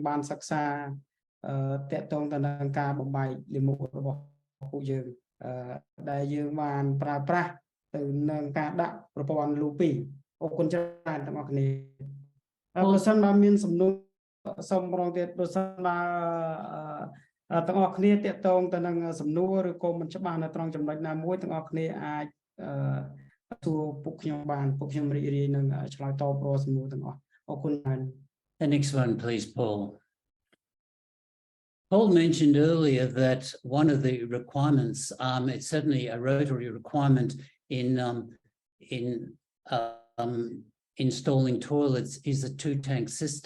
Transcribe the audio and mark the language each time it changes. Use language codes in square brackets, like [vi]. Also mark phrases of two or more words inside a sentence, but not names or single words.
[km] បានសិក្សាតាក់ទងទៅនឹងការបំបែកលាមករបស់ពួកយើងដែលយើងបានប្រើប្រាស់ទៅនឹងការដាក់ប្រព័ន្ធលូពីអរគុណច្រើនទាំងអស់គ្នាប្រសិនបើមានសំណួរសូមម្ដងទៀតប្រសិនបើទាំងអស់គ្នាតាក់ទងទៅនឹងសំណួរឬក៏មិនច្បាស់នៅត្រង់ចំណុចណាមួយទាំងអស់គ្នាអាចសួរពួកខ្ញុំបានពួកខ្ញុំរីករាយនឹងឆ្លើយតបរាល់សំណួរទាំងអស់អរគុណច្រើន [en] The next one, please, Paul. Paul mentioned earlier that one of the requirements, it's certainly a rotary requirement in installing toilets, is a two-tank system.